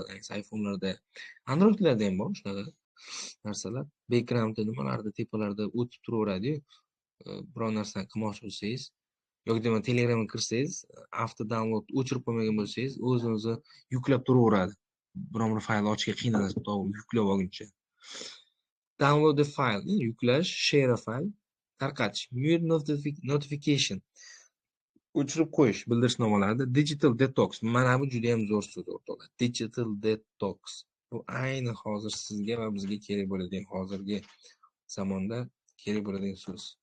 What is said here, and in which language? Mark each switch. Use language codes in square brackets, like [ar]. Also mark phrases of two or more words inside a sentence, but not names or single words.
[uz] Ayniqsa iPhone'larda, Android'larda ham bor shunaqa narsalar. Backgroundda nimalarni tepalarida o'tib turaveradi-yu. Biror narsani qilmoqchi bo'lsangiz yoki demak Telegramga kirsangiz, avto download o'chirib qo'ymagan bo'lsangiz, o'zini yuklab turaveradi. Biror bir fayl ochishga qiynalasiz, yuklab olguncha. [en] Download the file, yuklash, share a file, [uz] tarqatish, [en] mute notification, [uz] o'chirib qo'yish bildirishnomalarida. [en] Digital detox, [uz] mana bu juda ham zo'r so'z o'rtoqlar. [en] Digital detox. [uz] Bu ayni hozir sizga va bizga kerak bo'ladigan, hozirgi zamonda kerak bo'ladigan so'z.